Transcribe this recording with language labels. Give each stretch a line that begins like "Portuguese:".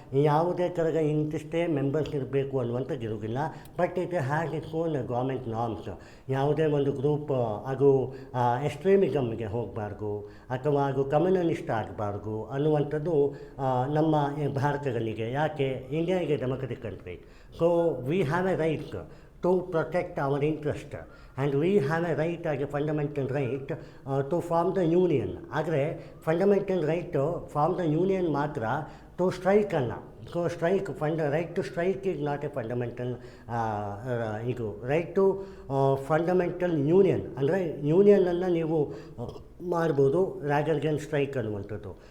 Kannada: ಯಾವುದೇ ಥರದ ಇಂತಿಷ್ಟೇ ಮೆಂಬರ್ಸ್ ಇರಬೇಕು ಅನ್ನುವಂಥದ್ದು ಇರೋದಿಲ್ಲ.
English: But it has its own government norms.
Kannada: ಯಾವುದೇ ಒಂದು ಗ್ರೂಪ್ ಅದು ಎಕ್ಸ್ಟ್ರೀಮಿಸಮ್ಗೆ ಹೋಗಬಾರ್ದು ಅಥವಾ ಅದು ಕಮ್ಯುನಲಿಸ್ಟ್ ಆಗಬಾರ್ದು ಅನ್ನುವಂಥದ್ದು ನಮ್ಮ ಭಾರತದಲ್ಲಿಗೆ. ಯಾಕೆ?
English: India is a democratic country. So we have a right to protect our interest, and we have a right as a fundamental right to form the union.
Kannada: ಆದರೆ fundamental right form the union ಮಾತ್ರ, to strike ಅಲ್ಲ.
English: So strike right to strike is not a fundamental.
Kannada: ಇದು right to fundamental union, ಅಂದರೆ ಯೂನಿಯನನ್ನು ನೀವು ಮಾಡ್ಬೋದು rather then strike ಅನ್ನುವಂಥದ್ದು.